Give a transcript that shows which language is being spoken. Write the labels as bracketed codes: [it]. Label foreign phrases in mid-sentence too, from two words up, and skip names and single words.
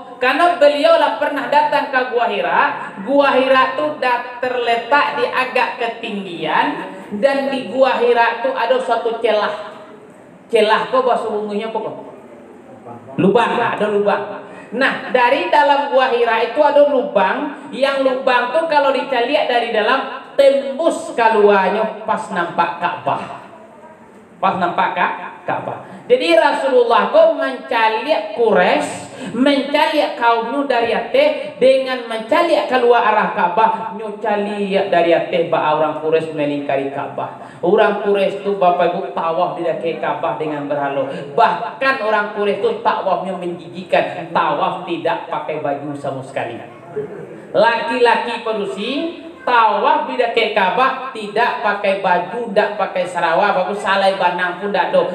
[id] Karena beliau lah pernah datang ke Gua Hira. Gua Hira itu terletak di agak ketinggian, dan di Gua Hira itu ada suatu celah. Celah kok bahasa umumnya apa? Lubang, ada lubang. Nah, dari dalam Gua Hira itu ada lubang, yang lubang tuh kalau dicaliak dari dalam tembus keluarnya pas nampak Ka'bah. Pas nampak Ka'bah. Jadi Rasulullah kok mencaliak Quraisy, mencaliak kaumnya dari ateh dengan mencaliak keluar arah Ka'bah, [min] nyocaliak dari ateh ba [id] orang Quraisy melingkari Ka'bah. Orang Quraisy itu Bapak Ibu tawaf di dekat Ka'bah dengan berhala. Bahkan orang Quraisy itu tawafnya menjijikan, tawaf tidak pakai baju sama sekali. Laki-laki perusi tawaf bila ke Ka'bah tidak pakai baju, tidak pakai sarawak, bagus [min] salai banang [id] pun tidak ada.